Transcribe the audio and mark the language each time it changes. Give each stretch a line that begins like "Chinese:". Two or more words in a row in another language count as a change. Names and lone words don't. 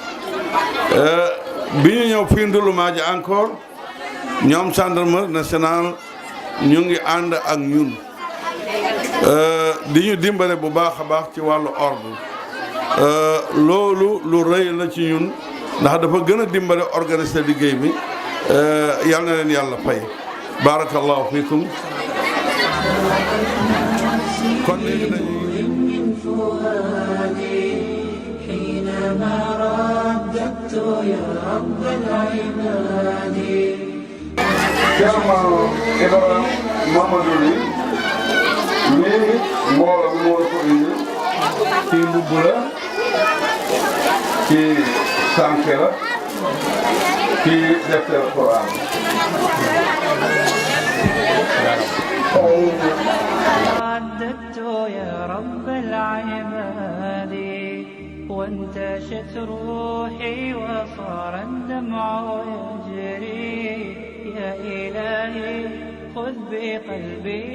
Wolof: bi ñu ñëw fii Ndouloumadji encore ñoom
French: gendarmerie nationale
Wolof: ñu ngi ànd ak ñun di ñu dimbale bu baax a baax ci wàllu ordre loolu lu rëy la ci ñun ndax dafa gën a dimbale organiser liggéey bi yal na leen yàlla fay
Arabic: بارك الله فيكم
Wolof: kon léegi dañuy
Arabic: حينما رددت يا رب العباد
Wolof: Cerno Ibrahima Mamadou li léegi mbooloo moo ko indi ci mbubb la ci sànke la ci defter Quran
Arabic: رددت يا رب العباد وانتشت روحي وصار الدمع يجري يا إلهي خذ بقلبي